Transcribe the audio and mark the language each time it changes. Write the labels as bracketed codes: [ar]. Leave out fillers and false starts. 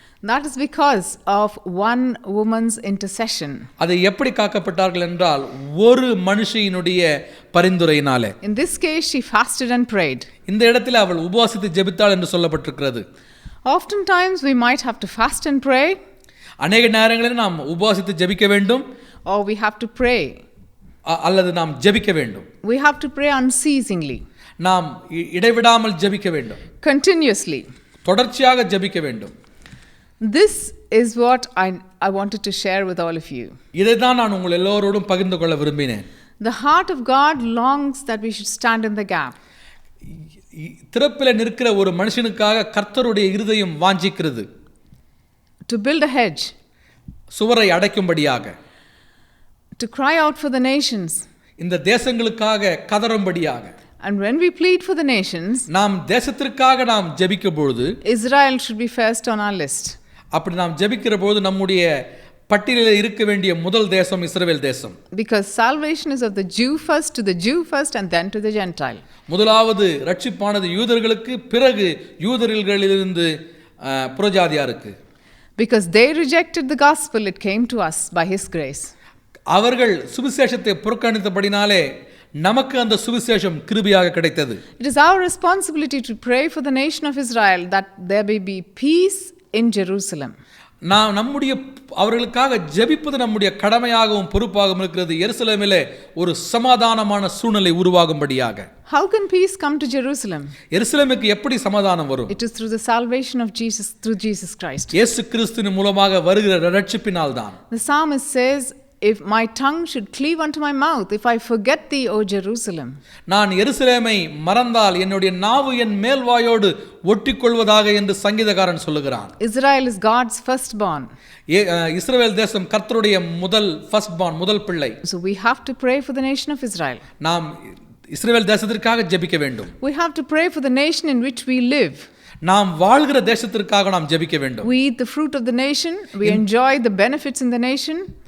[en] That is because of one woman's intercession. [ta] அதை எப்படி காக்கப்பட்டார்கள் என்றால் ஒரு மனுஷியினுடைய பரிந்துரையினாலே. [en] In this case she fasted and prayed. [ta] இந்த இடத்தில் அவள் உபவாசித்து ஜெபித்தாள் என்று சொல்லப்பட்டிருக்கிறது. [en] Oftentimes we might have to fast and pray. [ta] அநேக நேரங்களில் நாம் உபவாசித்து ஜெபிக்க வேண்டும். [en] Or we have to pray. [ta] அல்லது நாம் ஜெபிக்க வேண்டும். [en] We have to pray unceasingly. [ta] நாம் இடைவிடாமல் ஜெபிக்க வேண்டும். [en] Continuously. [ta] தொடர்ச்சியாக ஜெபிக்க வேண்டும். [en] This is what I wanted to share with all of you. [ta] இதை தான் நான் உங்கள் எல்லோரோடும் பகிர்ந்து கொள்ள விரும்பினேன். [en] The heart of God longs that we should stand in the gap. [ta] திறப்பில் நிற்கிற ஒரு மனுஷனுக்காக கர்த்தருடைய இருதயம் வாஞ்சிக்கிறது. [en] To build a hedge. [ta] சுவரை அடைக்கும்படியாக. [en] To cry out for the nations. [ta] இந்த தேசங்களுக்காக கதறும்படியாக. [en] And when we plead for the nations, [ta] நாம் தேசத்திற்காக நாம் ஜெபிக்கும் பொழுது [en] Israel should be first on our list. [ta] அப்படி நாம் ஜெபிக்கிற போது நம்முடைய பட்டியலில் இருக்க வேண்டிய முதல் தேசம் இஸ்ரவேல் தேசம். [en] Because salvation is of the Jew first, to the Jew first, and then to the Gentile. [ta] முதலாவது ரட்சிப்பானது யூதர்களுக்கு, பிறகு யூதர்களிலிருந்து புறஜாதியாருக்கு. [en] Because they rejected the gospel, it came to us by His grace. [ta] அவர்கள் சுவிசேஷத்தை புறக்கணித்தபடினாலே நமக்கு அந்த சுவிசேஷம் கிருபையாக கிடைத்தது. [en] It is our responsibility to pray for the nation of Israel that there may be peace in Jerusalem. [ta] நாம் நம்முடைய அவர்களுக்காக ஜெபிப்பது நம்முடைய கடமையாகவும் பொறுப்பாகவும் இருக்கிறது. எருசலேமிலே ஒரு சமாதானமான சூழ்நிலை உருவாகும்படியாக. [en] How can peace come to Jerusalem? [ta] எருசலேமுக்கு எப்படி சமாதானம் வரும்? [en] It is through the salvation of Jesus, through Jesus Christ. [ta] இயேசு கிறிஸ்துவின் மூலமாக வருகிற ரட்சிப்பினால்தான். [en] The psalmist says, if my tongue should cleave unto my mouth, if I forget thee, O Jerusalem. [ta] நான் எருசலேமை மறந்தால் என்னுடைய நாவு என் மேல்வாயோடு ஒட்டிக்கொள்வதாக என்று சங்கீதக்காரன் சொல்லுகிறான். [en] Israel is God's firstborn. [ta] இஸ்ரவேல் தேசம் கர்த்தருடைய முதல் பிள்ளை. [en] So we have to pray for the nation of Israel. [ta] நாம் இஸ்ரவேல் தேசத்திற்காக ஜெபிக்க வேண்டும். [en] We have to pray for the nation in which we live. [ta] நாம் வாழ்கிற தேசத்திற்காக நாம் ஜெபிக்க வேண்டும். [en] We eat the fruit of the nation, we enjoy the benefits in the nation.